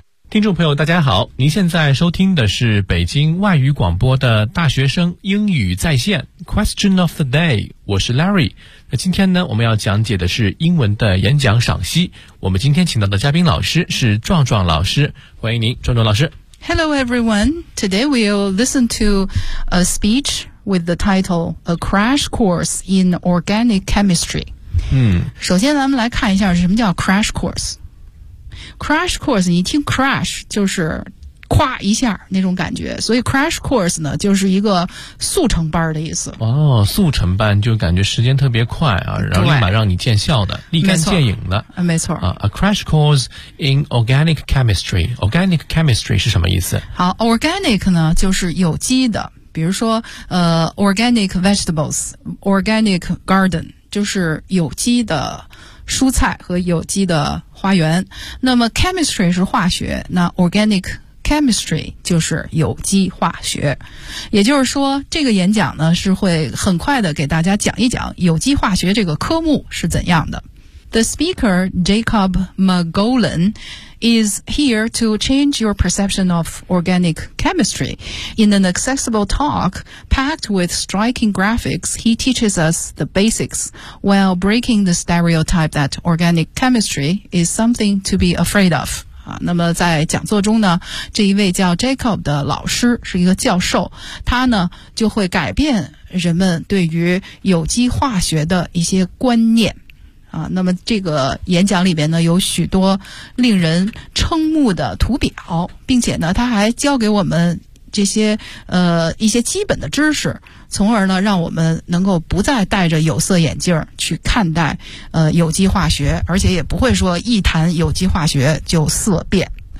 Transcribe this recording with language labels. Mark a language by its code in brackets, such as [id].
[zh] 听众朋友大家好，您现在收听的是北京外语广播的大学生英语在线 [en] Question of the day， [zh] 我是 Larry。那今天呢，我们要讲解的是英文的演讲赏析。我们今天请到的嘉宾老师是壮壮老师，欢迎您，壮壮老师。 [en] Hello everyone, today we'll listen to a speech with the title A Crash Course in Organic Chemistry。 [zh] 首先咱们来看一下什么叫 Crash CourseCrash course， 你听 crash 就是夸一下那种感觉，所以 crash course 呢就是一个速成班的意思。哦，速成班就感觉时间特别快啊，然后立马让你见效的，立竿见影的。没错。 [en] A crash course in organic chemistry。 Organic chemistry [zh] 是什么意思？好， organic 呢就是有机的，比如说organic vegetables， organic garden 就是有机的蔬菜和有机的花园。那么 chemistry 是化学，那 organic chemistry 就是有机化学。也就是说这个演讲呢是会很快的给大家讲一讲有机化学这个科目是怎样的。 [en] The speaker Jacob McGowan is here to change your perception of organic chemistry. In an accessible talk packed with striking graphics, he teaches us the basics while breaking the stereotype that organic chemistry is something to be afraid of. [zh] 那么在讲座中呢，这一位叫 Jacob 的老师是一个教授，他呢就会改变人们对于有机化学的一些观念。那么这个演讲里边呢有许多令人瞠目的图表，并且呢他还教给我们这些一些基本的知识，从而呢让我们能够不再戴着有色眼镜去看待有机化学，而且也不会说一谈有机化学就色变。